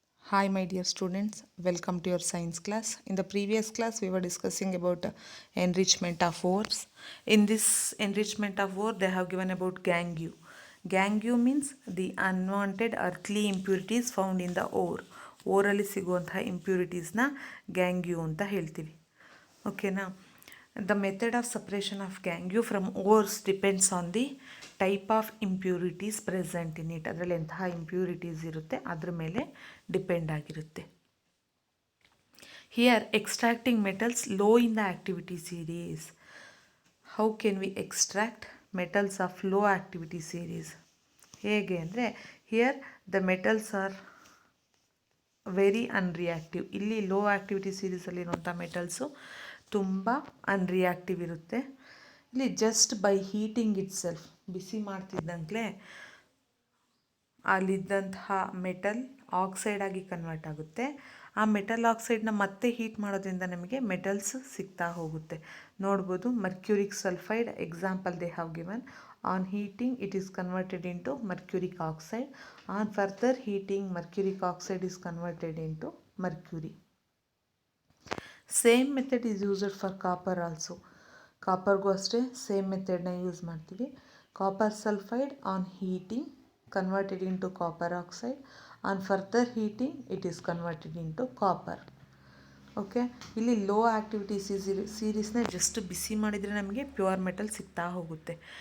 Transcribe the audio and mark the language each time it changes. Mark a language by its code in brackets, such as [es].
[en] Hi my dear students, welcome to your science class. In the previous class we were discussing about enrichment of ores. In this enrichment of ore they have given about gangue. Gangue means the unwanted or clay impurities found in the ore. [kn] ಓರಲ್ಲಿ ಸಿಗುವಂತಹ ಇಂಪ್ಯೂರಿಟೀಸ್ನ ಗ್ಯಾಂಗ್ಯೂ ಅಂತ ಹೇಳ್ತೀವಿ. ಓಕೆನಾ? [en] The method of suppression of gangue from ores depends on the type of impurities present in it. [kn] ಅದರಲ್ಲಿ ಎಂತಹ impurities ಇರುತ್ತೆ ಅದ್ರ ಮೇಲೆ depend ಆಗಿರುತ್ತೆ. [en] Here extracting metals low in the activity series. How can we extract metals of low activity series? [kn] ಹೇಗೆ ಅಂದರೆ [en] Here the metals are very unreactive. [kn] ಇಲ್ಲಿ low activity ಸೀರೀಸಲ್ಲಿರುವಂಥ metals ತುಂಬ ಅನ್ರಿಯಾಕ್ಟಿವ್ ಇರುತ್ತೆ. ಇಲ್ಲಿ [en] just by heating itself, [kn] busy ಮಾಡ್ತಿದ್ದಂಗೆ ಅಲ್ಲಿದ್ದಂತಹ metal oxide ಆಗಿ convert ಆಗುತ್ತೆ. ಆ metal ಆಕ್ಸೈಡ್ನ ಮತ್ತೆ ಹೀಟ್ ಮಾಡೋದ್ರಿಂದ ನಮಗೆ ಮೆಟಲ್ಸ್ ಸಿಗ್ತಾ ಹೋಗುತ್ತೆ. ನೋಡ್ಬೋದು [en] Mercuric sulphide example they have given. On heating it is converted into mercuric oxide. On further heating mercuric oxide is converted into mercury. Same method is used for copper also. [kn] ಕಾಪರ್ಗೂ ಅಷ್ಟೇ same ಮೆಥಡ್ನ use ಮಾಡ್ತೀವಿ. [en] Copper sulphide on heating converted into copper oxide. On further heating it is converted into copper. [kn] Okay, ಇಲ್ಲಿ low activity ಸೀರೀಸ್ನ just ಬಿಸಿ ಮಾಡಿದರೆ ನಮಗೆ pure metal ಸಿಗ್ತಾ ಹೋಗುತ್ತೆ.